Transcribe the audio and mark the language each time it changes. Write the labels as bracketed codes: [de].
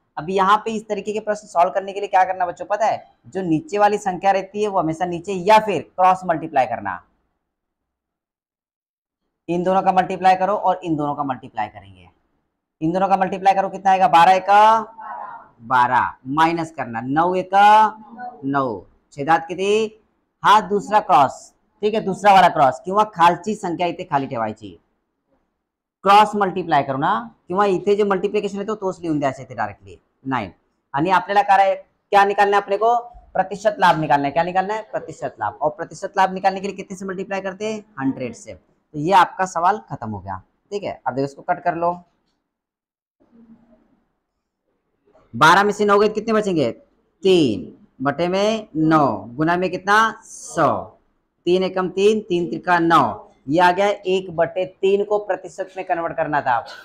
[hi] अभी यहाँ पे इस तरीके के प्रश्न सॉल्व करने के लिए क्या करना बच्चों, पता है, जो नीचे वाली संख्या रहती है वो हमेशा नीचे, या फिर क्रॉस मल्टीप्लाई करना। इन दोनों का मल्टीप्लाई करो और इन दोनों का मल्टीप्लाई करेंगे। इन दोनों का मल्टीप्लाई करो, कितना आएगा, 12 का 12, माइनस करना 9 का 9, [mr] छेदात किती, [hi] हा दूसरा क्रॉस। ठीक है, दूसरा वाला क्रॉस [mr] किंवा खालची संख्या इथे खाली ठेवायची, क्रॉस मल्टीप्लाय करू ना, किंवा इथे जे मल्टिप्लिकेशन येतो तोच लिहून द्यायचा इथे डायरेक्टली 9। आणि आपल्याला [hi] क्या निकालना है अपने को, प्रतिशत लाभ निकालना है। क्या निकालना है? प्रतिशत लाभ। और प्रतिशत लाभ निकालने के लिए कितने से मल्टीप्लाई करते हैं, 100 से। तो ये आपका सवाल खत्म हो गया। ठीक है, अब देखो इसको कट कर लो, 12 में से 9 गए कितने बचेंगे, 3 बटे में 9 गुना में कितना, 100, 3 एकम 3, 3 त्रिका 9, ये आ गया 1/3 को प्रतिशत में कन्वर्ट करना था।